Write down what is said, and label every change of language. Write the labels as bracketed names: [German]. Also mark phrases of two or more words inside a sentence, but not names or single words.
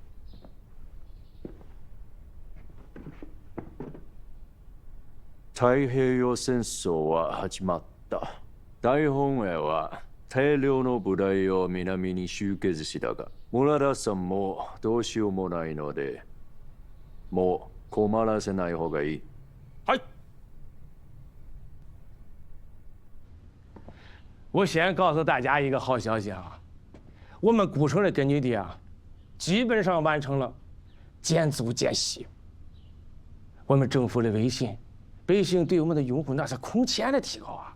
[Japanese] 太平洋戦争は始まった。大本営は大量の部隊を南に集結したが、村田さんもどうしようもないので、もう困らせない方がいい。はい。 [Chinese] 我先告诉大家一个好消息啊，我们古城的根据地啊，基本上完成了减租减息。我们政府的威信，百姓对我们的拥护那是空前的提高啊。